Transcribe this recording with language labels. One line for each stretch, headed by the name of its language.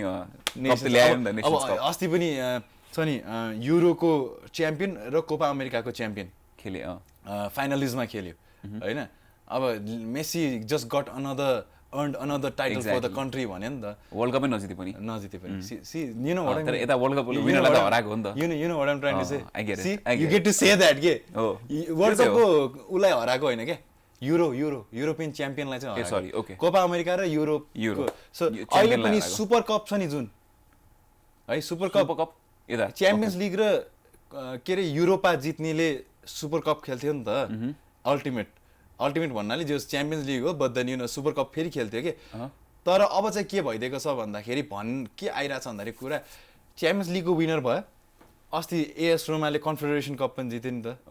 Nepali: अब अस्ति पनि छ नि युरोको च्याम्पियन र कोपा अमेरिकाको च्याम्पियन खेले फाइनलिजमा खेल्यो होइन अब
English: Messi just got another title for the country
Nepali: भन्यो नि त वर्ल्ड कपै नजिते पनि
English: see you know what
Nepali: यता वर्ल्ड कप विनरलाई त हराएको हो नि त
English: you know what I am trying to say you get to say that
Nepali: के वर्ल्ड कपको उलाई हराएको हैन के युरोपियन च्याम्पियनलाई चाहिँ
English: sorry okay
Nepali: कोपा अमेरिका र युरोप सो अहिले पनि सुपर कप छ नि जुन है सुपर कप यता च्याम्पियन्स लिग र के रे युरोपा जित्नेले सुपर कप खेल्थ्यो नि त अल्टिमेट भन्नाले जो च्याम्पियन्स लिग हो
English: but then you know
Nepali: super cup फेरि खेल्थ्यो कि तर अब चाहिँ के भइदिएको छ भन्दाखेरि के आइरहेछ भन्दाखेरि कुरा च्याम्पियन्स लिगको विनर भयो अस्ति एएस रोमाले कन्फेडरेसन कप पनि जित्यो नि त